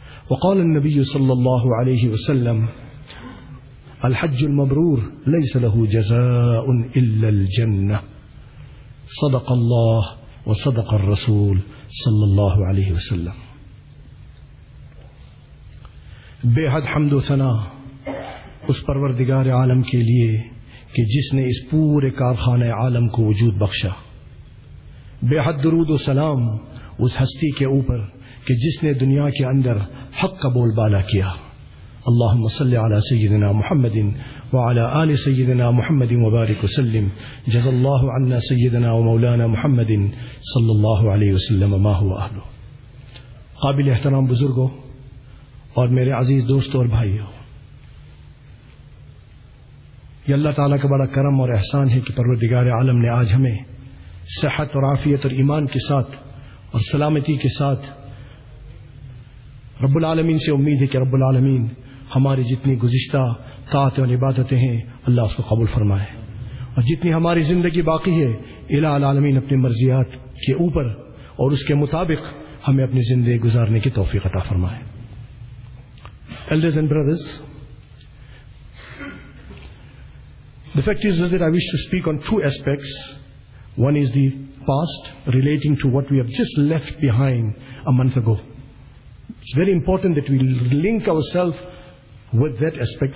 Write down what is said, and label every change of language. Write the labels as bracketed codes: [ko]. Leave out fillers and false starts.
[ar] وقال النبي صلى الله عليه وسلم: الحج المبرور ليس له جزاء إلا الجنة. صدق الله وصدق الرسول صلى الله عليه وسلم. [ur] بے حد حمد و ثنا اس پروردگار عالم کے لیے کہ جس نے اس پورے کارخانہ عالم کو وجود بخشا، بے حد درود و سلام اس ہستی کے اوپر کہ جس نے دنیا کے اندر حق کا بول بالا کیا. [ar] اللهم صل على سيدنا محمد وعلى آل سيدنا محمد وبارك وسلم. جزا الله عنا سيدنا ومولانا محمد صلى الله عليه وسلم ما هو أهله. [ur] قابل احترام بزرگو اور میرے عزیز دوستو اور بھائیو، یہ اللہ تعالیٰ کا بڑا کرم اور احسان ہے کہ پروردگار عالم نے آج ہمیں صحت اور عافیت اور ایمان کے ساتھ اور سلامتی کے ساتھ. رب العالمین سے امید ہے کہ رب العالمین ہماری جتنی گزشتہ طاعتیں اور عبادتیں ہیں اللہ اس کو قبول فرمائے، اور جتنی ہماری زندگی باقی ہے الہ العالمین اپنی مرضیات کے اوپر اور اس کے مطابق ہمیں اپنی زندگی گزارنے کی توفیق عطا فرمائے. [en] Elders and brothers, the fact is that I wish to speak on two aspects. One is the past relating to what we have just left behind a month ago. It's very important that we link ourselves with that aspect.